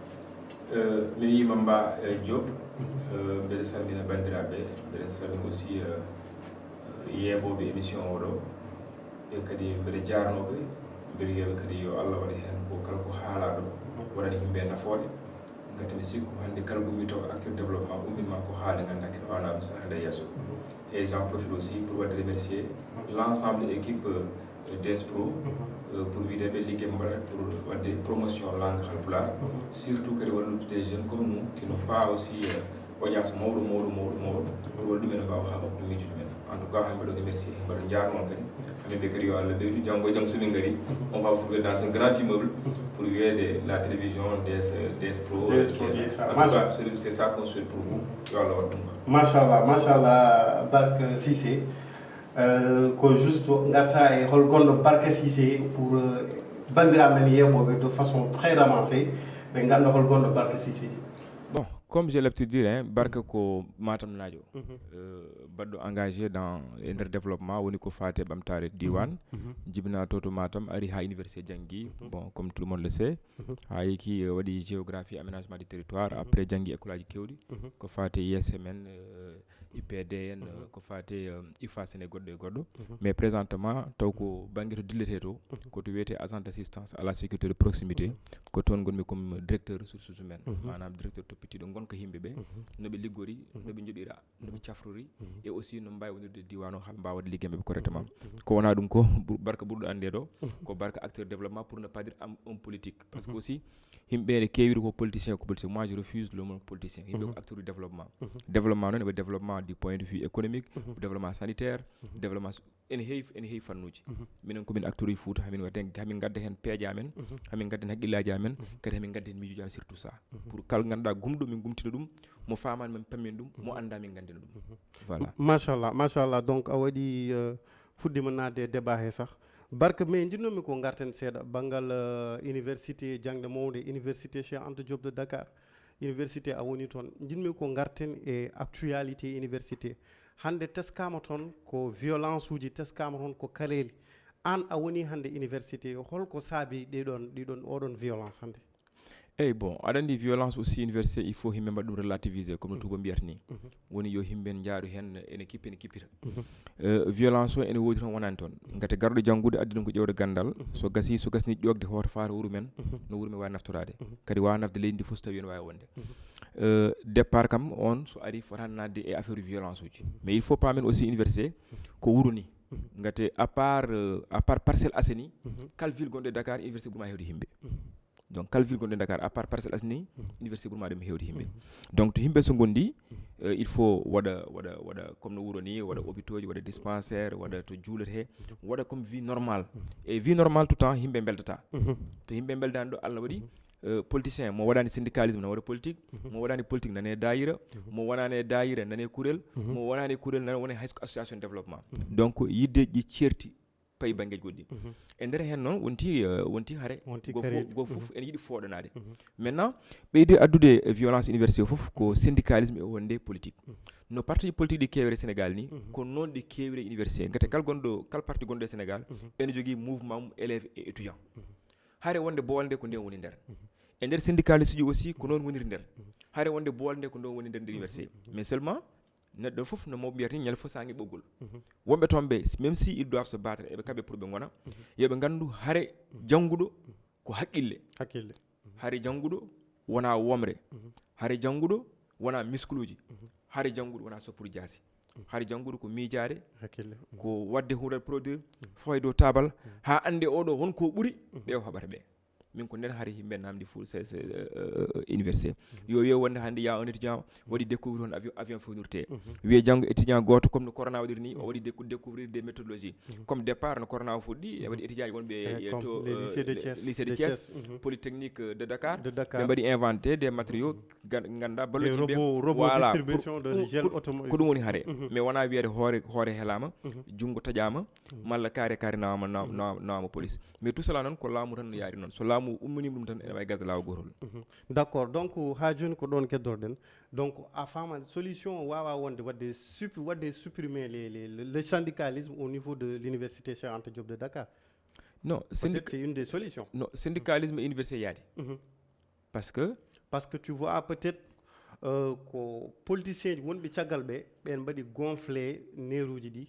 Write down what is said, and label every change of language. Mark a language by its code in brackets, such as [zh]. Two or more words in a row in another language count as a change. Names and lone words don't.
[ff] mi yimamba Diop mbeɗa salmina bandiraɓe, mbeɗa salmina aussi yeɓoɓe émission oɗo e kadi mbeɗa jarnoɓe mbeɗa wiyaɓe kadi yo Allah waɗa hen ko kala ko haalaɗo waɗani yimɓe nafoore gati mi sikku hande kala gummi taw [fr] acteur développement [ff] ummima ko haala ganduɗa kene wawnaɓe saaha nde yesso [fr] et j'en profite aussi pour [ff] wadde [fr] remercier l'ensemble de l'équipe DS Pro pour [ff] wideɓe ligguey mo mbaɗata pour wadde [fr] promotion langue [ff] halpulaar surtout kadi wallude [fr] des jeunes comme nous qui n'ont pas aussi audience [ff] mawɗo pour wallude ɗumen mbawa ha makko miijude men [fr] en tout cas [ff] mbaɗo remercier mbaɗo jarno on kadi hamɓe kadi yo Allah ɓeydu janggo e janggo somin gari [fr] on va trouver dans un grand immeuble pour [ff] wiyede [fr] la télévision DS Pro. En tout cas c'est ça qu'on souhaite pour vous [ff] yo Allah waɗ ɗum machallah Barka Cissé ko juste garta e hol gonɗo Barka Cissé pour bandiraɓe men yeɓoɓe [fr] de façon très ramassée [ff] ɓe ganda hol gonɗo Barka Cissé. [fr] Bon, comme j'ai l'habitude de dire, [ff] Barka ko Matam najo baɗɗo [fr] engagé dans le développement [ff] woni ko fate ɓamtare diwan jibina to Matam ari ha université janggi [fr] bon comme tout le monde le sait [ff] ha yiki waɗi [fr] géographie aménagement du territoire après [ff] janggi école aji kewɗi ko fate ISMN IPDN ko fate IFAS ene goɗɗo e goɗɗo [fr] mais présentement [ff] taw ko banggue to dillete to koto wiyete [fr] agent d'assistance à la sécurité de proximité [ff] ko toon gonmi [fr] comme directeur ressources humaines [ff] manam directeur toppitiɗo gonka yimɓeɓe noɓe liggori noɓe joɓira noɓe cafrori [fr] et aussi [ff] no mbawi wonirde diwan o ha mbawa wadde ligguey mabɓe correctement ko wona ɗum ko Barka ɓurɗo ande ɗo ko Barka [fr] acteur développement pour ne pas dire homme politique parce que aussi [ff] yimɓe ne keewiri ko politicien [fr] moi je refuse le mot politicien [ff] yimɓe ko [fr] acteur du développement développement [ff] noon eɓe [fr] développement du point de vue économique développement sanitaire développement [ff] ene heewi fannuji minen komin acteur uji Fouta hamin gadda hen peeje amen hamin gadda hen haqqillaji amen kadi hamin gadda hen miijuji amen [fr] surtout ça pour [ff] kala ganduɗa gumɗo min gumtina ɗum mo famani min pammin ɗum mo anda min gandina ɗum voilà machallah donc a waɗi fuɗɗima nadde débat he sah Barka mais jinnomi ko garten seeɗa banggal université jangde mawde université Cheikh Anta Diop de Dakar université a woni toon jinmi ko garten e actualité université hande teskama toon ko violence uji teskama toon ko kaleli an a woni hande université holko saabi ɗiɗon oɗon violence hande. Bon aɗa andi [fr] violence aussi université il faut [ff] yimɓe mbaɗa ɗum [fr] relativiser comme [ff] no tuba mbiyata ni woni yo yimɓe jaaru hen ene kippita violence o ene woodi toon wonani toon gati garɗo janggude addi ɗum ko ƴewde gandal so gasni ƴogde hoto fata wuuro men no wuuro men wawi naftorade kadi wawa nafde leydi ndi fof so tawi ene wawi wonde départ kam on so ari fotani nadde e [fr] affaire violence [ff] uji [fr] mais il faut [ff] pamen aussi université ko wuuro ni gati [fr] à part [ff] Parcelles Assainies kala ville gonɗo e Dakar université ɓurma hewde yimɓe donc kala ville gonɗo e Dakar [fr] à part [ff] Parcelles Assainies université ɓurma ɗum hewde yimɓe donc to yimɓe so gondi [fr] il faut [ff] waɗa comme no wuuro ni waɗa hôpitaux ji waɗa dispensaire waɗa to juulete waɗa [fr] comme vie normale et vie normale tout temps [ff] yimɓe beldata to yimɓe beldani ɗo Allah waɗi politicien mo waɗani syndicalisme ne waɗa politique mo waɗani politique nane dayira mo wonani e dayira nane kuurel mo wonani kuurel nane wona hay association développement donc yidde ƴi certi payi banggueji goɗɗi e nder hen noon wonti haare go fof ene yiiɗi fooɗanade maintenant ɓeyde addude [fr] violence université [ff] fof ko syndicalisme e wonde politique no [fr] parti politique [ff] ɗi kewre Sénégal ni ko noon ɗi kewre université gati kala parti gonɗo e Sénégal ene jogui mouvement mum [fr] élève et étudiant [ff] haare wonde boolde ko nden woni nder e nder syndicaliste ji aussi ko noon woniri nder haare wonde boolde ko ɗon woni nder université [fr] mais seulement [ff] neɗɗo fof no mawɓe mbiyata ni ñande fof sangi ɓoggol wonɓe toon ɓe [fr] même si ils doivent se battre [ff] eɓe kamɓe pour ɓe gona yoɓe gandu haare jangguɗo ko haqqille haare jangguɗo wona womre haare jangguɗo wona miskuluji haare jangguɗo wona soppuru jaasi haare jangguɗo ko miijade ko wadde huuɗat produire fawa dow tabal ha ande oɗo wonko ɓuuri ɓe o haɓata ɓe min ko nden hari yimɓe namdi fou université yo wonde hannde ya [fr] un étudiant [ff] waɗi découvrir on avion fournirte wiye janggo étudiant goto comme no corona waɗiri ni o waɗi [fr] découvrir des méthodologies comme départ [ff] no corona o fuɗɗi e waɗi étudiant ji wonɓe to lycée de Thiès polytechnique de Dakar ɓe mbaɗi [fr] inventé des matériaux [ff] ganda ballotiɓe voilà ko ɗum woni haare mais wona wiyede hoore helama junggo taƴama malla kaare nawama police [fr] mais tout cela [ff] noon ko laamu tan no yaari noon so laamu umminima ɗum tan ene wawi gasde lawol gotol [fr] d' accord donc [ff] ha joni ko ɗon keddorɗen donc a fama solution wawa wonde wadde [fr] supprimer le syndicalisme au niveau de l'université [ff] Cheikh Anta Diop de Dakar. [fr] Non, c'est une des solutions. [ff] Non, syndicalisme université yaadi. [fr] Parce que tu vois peut-être [ff] ko politiciens wonɓe caggal ɓe ɓen mbaɗi gonflé neruji ɗi.